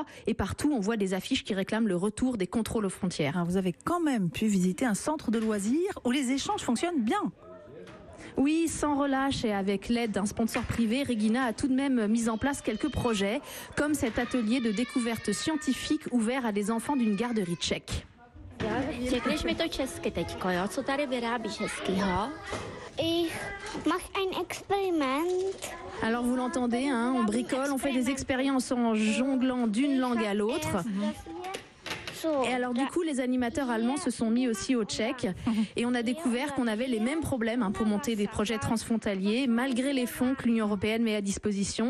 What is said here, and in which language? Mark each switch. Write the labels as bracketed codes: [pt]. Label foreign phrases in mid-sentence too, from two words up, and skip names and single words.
[fr] Et partout, on voit des affiches qui réclament le retour des contrôles aux frontières. Alors, vous avez quand même pu visiter un centre de loisirs où les échanges fonctionnent bien. Oui, sans relâche et avec l'aide d'un sponsor privé, Regina a tout de même mis en place quelques projets, comme cet atelier de découverte scientifique ouvert à des enfants d'une garderie tchèque. [cs] Řekneš mi to česky teďko, jo? Co tady vyrábíš hezkýho? [de] Ich mach ein Experiment. [fr] Alors vous l'entendez, hein, on bricole, on fait des expériences en jonglant d'une langue à l'autre. Et alors du coup, les animateurs allemands se sont mis aussi au tchèque et on a découvert qu'on avait les mêmes problèmes pour monter des projets transfrontaliers malgré les fonds que l'Union européenne met à disposition.